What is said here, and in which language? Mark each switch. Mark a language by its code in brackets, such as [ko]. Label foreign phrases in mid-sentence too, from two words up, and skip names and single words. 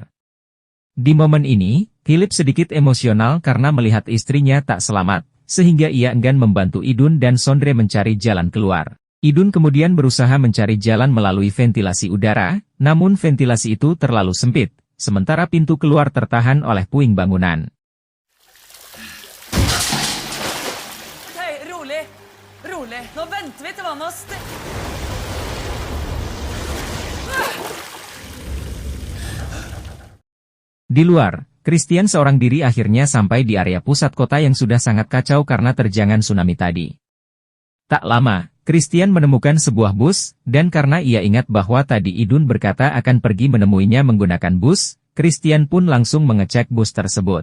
[id] Di momen ini, Philip sedikit emosional karena melihat istrinya tak selamat, sehingga ia enggan membantu Idun dan Sondre mencari jalan keluar. Idun kemudian berusaha mencari jalan melalui ventilasi udara, namun ventilasi itu terlalu sempit, sementara pintu keluar tertahan oleh puing bangunan. [no] Hei, rolig. Rolig. Nå venter vi til vannet [id] Di luar, Christian seorang diri akhirnya sampai di area pusat kota yang sudah sangat kacau karena terjangan tsunami tadi. Tak lama, Christian menemukan sebuah bus, dan karena ia ingat bahwa tadi Idun berkata akan pergi menemuinya menggunakan bus, Christian pun langsung mengecek bus tersebut.